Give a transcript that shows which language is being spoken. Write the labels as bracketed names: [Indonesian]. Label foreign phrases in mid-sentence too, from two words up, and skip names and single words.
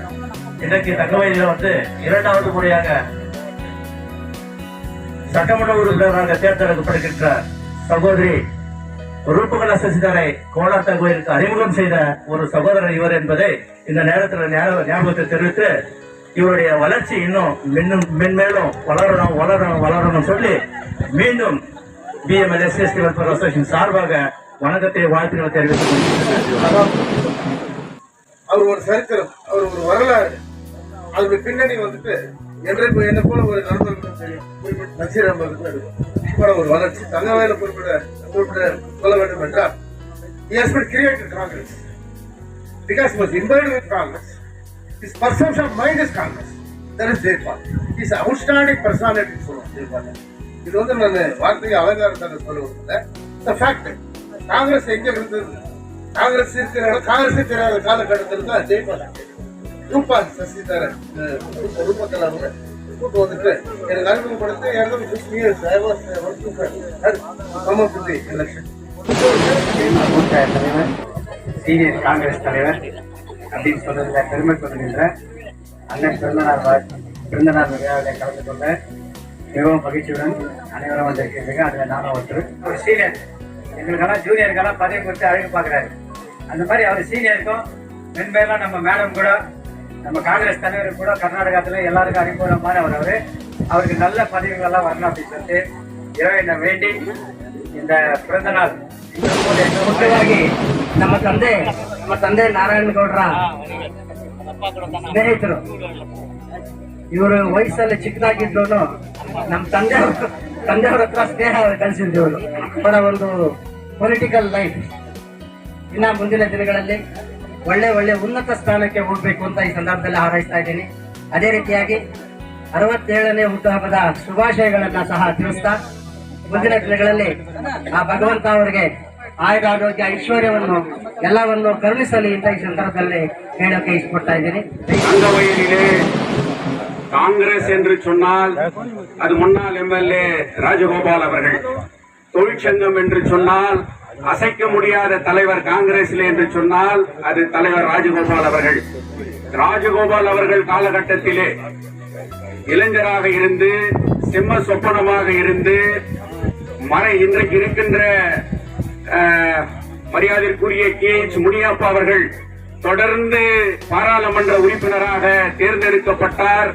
[Tamil] இன்றைக்கு தங்கவயலில் வந்து 2வது முறையாக சட்டமன்ற உறுப்பினராக தேர்ந்தெடுக்கப்படுகின்ற சகோதரி ரூபகலா சசிதரை கோலார் தங்கவயலுக்கு அறிமுகம் செய்த ஒரு சகோதரர் இவர் என்பதை இந்த நேரத்தில் ஞாபகத்தை தெரிவித்து இவருடைய வளர்ச்சி இன்னும் மென்மேலும் வளரணும் சொல்லி மீண்டும் BMLSST வெல்ஃபேர் அசோசியேஷன் சார்பாக வணக்கத்தை வாழ்த்துக்களை தெரிவித்துக் கொண்டிருக்கிறார். அவர் ஒரு சரித்திரம், அவர் ஒரு வரலாறு. அதோட பின்னணி வந்துட்டு என்றைக்கு என்ன போல ஒரு நண்பர்களுக்கும் தெரியும். நசீர் அஹமது ஒரு வளர்ச்சி தங்கவேல குறிப்பிட சொல்ல வேண்டும் என்றால், [English] he has been created Congress because he was involved with Congress. His perception of mind is Congress. That is Jaypal. He is an outstanding personality. Jaypal. [Tamil] இது வந்து நான் வார்த்தையை அலங்காரத்தாக சொல்லுவது இந்த ஃபேக்ட். காங்கிரஸ் எங்க இருந்தது, காங்கிரஸ் இருக்கிற காங்கிரஸே தெரியாத காலகட்டத்தில் தான் ஜெய்பால் ரூபா சசிதரன் ரூபகலா கூட்டு வந்துட்டு எனக்கு அறிமுகப்படுத்தி எனக்கு [English] 50 years I was working for come up with the election. [Tamil] மூத்த தலைவர் சீனியர் காங்கிரஸ் தலைவர் அப்படின்னு சொல்றதுல பெருமை கொள்கின்ற அண்ணன் பிறந்தநாள் விழாவில் கலந்து கொள்ள மிகவும் மகிழ்ச்சியுடன் அனைவரும் வந்திருக்கிறீங்க. அதில் நானும் ஒரு சீனியர் எங்களுக்கெல்லாம் ஜூனியருக்கெல்லாம் பதவி கொடுத்து அழகு பார்க்குறாரு. அந்த மாதிரி அவர் சீனியருக்கும் மென்மேலாம் நம்ம மேடம் கூட நம்ம காங்கிரஸ் தலைவர் கூட கர்நாடகத்தில் எல்லாருக்கும் அறிமுக மாதிரி அவருக்கு நல்ல பதவிகள்லாம் வரணும் அப்படின்னு சொல்லிட்டு இறைவனை வேண்டி இந்த பிறந்த நாள் [Kannada] ಮುಖ್ಯವಾಗಿ ನಮ್ಮ ತಂದೆ ನಾರಾಯಣಗೌಡರ ಸ್ನೇಹಿತರು. ಇವರು ವಯಸ್ಸಲ್ಲಿ ಚಿಕ್ಕದಾಗಿದ್ರು ನಮ್ಮ ತಂದೆಯವ್ರ ಹತ್ರ ಸ್ನೇಹ ಕಲಿಸಿದ್ರು ಇವರು. ಅವರ ಒಂದು [English] political life [Kannada] ಇನ್ನ ಮುಂದಿನ ದಿನಗಳಲ್ಲಿ ಒಳ್ಳೆ ಉನ್ನತ ಸ್ಥಾನಕ್ಕೆ ಹೋಗ್ಬೇಕು ಅಂತ ಈ ಸಂದರ್ಭದಲ್ಲಿ ಹಾರೈಸ್ತಾ ಇದ್ದೀನಿ. ಅದೇ ರೀತಿಯಾಗಿ 67ನೇ ಹುಟ್ಟುಹಬ್ಬದ ಶುಭಾಶಯಗಳನ್ನ ಸಹ ತಿಳಿಸ್ತಾ ಮುಂದಿನ ದಿನಗಳಲ್ಲಿ ಆ ಭಗವಂತ ಅವರಿಗೆ ಆಯುರಾರೋಗ್ಯ ಐಶ್ವರ್ಯವನ್ನು ಎಲ್ಲವನ್ನು ಕರುಣಿಸಲಿ ಅಂತ ಈ ಸಂದರ್ಭದಲ್ಲಿ ಹೇಳೋಕೆ ಇಷ್ಟಪಡ್ತಾ ಇದ್ದೀನಿ. [Tamil] தங்கவயலிலே காங்கிரஸ் என்று சொன்னால் அது முன்னாள் எம்எல்ஏ ராஜகோபால் அவர்கள். தொழிற்சங்கம் என்று சொன்னால் அசைக்க முடியாத தலைவர் காங்கிரஸில் என்று சொன்னால் அது தலைவர் ராஜகோபால் அவர்கள். ராஜகோபால் அவர்கள் காலகட்டத்திலே இளைஞராக இருந்து சிம்ம சொப்பனமாக இருந்து இன்றைக்கு இருக்கின்ற மரியாதைக்குரிய KH முனியப்பா அவர்கள் தொடர்ந்து பாராளுமன்ற உறுப்பினராக தேர்ந்தெடுக்கப்பட்டார்.